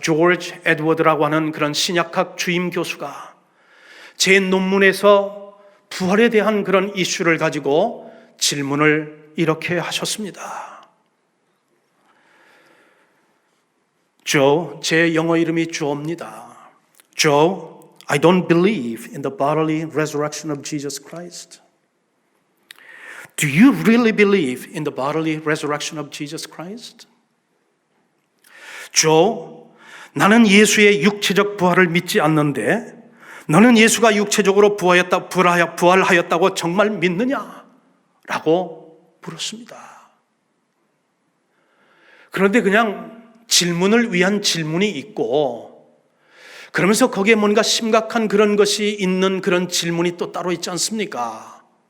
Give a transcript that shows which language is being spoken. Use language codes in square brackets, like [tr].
[ko] George Edward라고 하는 그런 신약학 주임 교수가 제 논문에서 부활에 대한 그런 이슈를 가지고 질문을 이렇게 하셨습니다. Joe, 제 영어 이름이 Joe입니다. [en] Joe, I don't believe in the bodily resurrection of Jesus Christ. Do you really believe in the bodily resurrection of Jesus Christ? [ko] Joe, 나는 예수의 육체적 부활을 믿지 않는데 너는 예수가 육체적으로 부활하였다고 정말 믿느냐? 라고 물었습니다. 그런데 그냥 질문을 위한 질문이 있고, 그러면서 거기에 뭔가 심각한 그런 것이 있는 그런 질문이 또 따로 있지 않습니까?